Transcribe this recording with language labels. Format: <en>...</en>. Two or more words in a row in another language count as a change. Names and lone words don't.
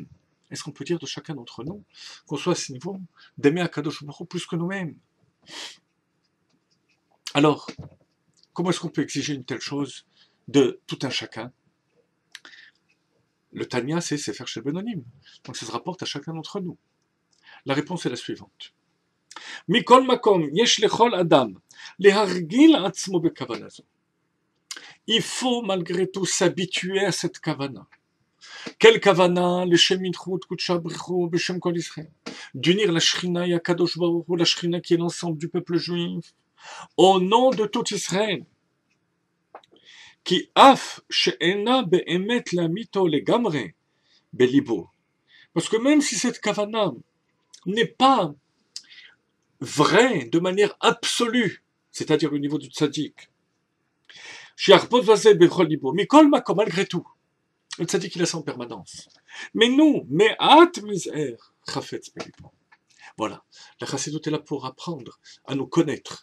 <fr>Est-ce qu'on peut dire de chacun d'entre nous qu'on soit à ce niveau d'aimer Akadosh Baruch Hu plus que nous-mêmes? Alors, comment est-ce qu'on peut exiger une telle chose de tout un chacun? Le Tanya, c'est faire chez Benonim. Donc ça se rapporte à chacun d'entre nous. La réponse est la suivante.</fr> <he>מכל מקום יש לכל אדם להרגיל עצמו בכוונה זו.</he> <fr>Il faut malgré tout s'habituer à cette kavana. Quelle kavana?</fr> <he>לשם יחוד קודשא בריך הוא בשם כל ישראל.</he> <fr>D'unir la Shrina et Akadosh Baruch Hu, la Shrina qui est l'ensemble du peuple juif, au nom de tout Israël.</fr> <he>כי אף שאינה באמת לאמיתו לגמרי בלבו.</he> <fr>Parce que même si cette kavana n'est pas vraie de manière absolue, c'est-à-dire au niveau du tzaddik, malgré tout, le tzaddik il a ça en permanence. Mais nous, voilà, la chassidut est là pour apprendre à nous connaître.</fr>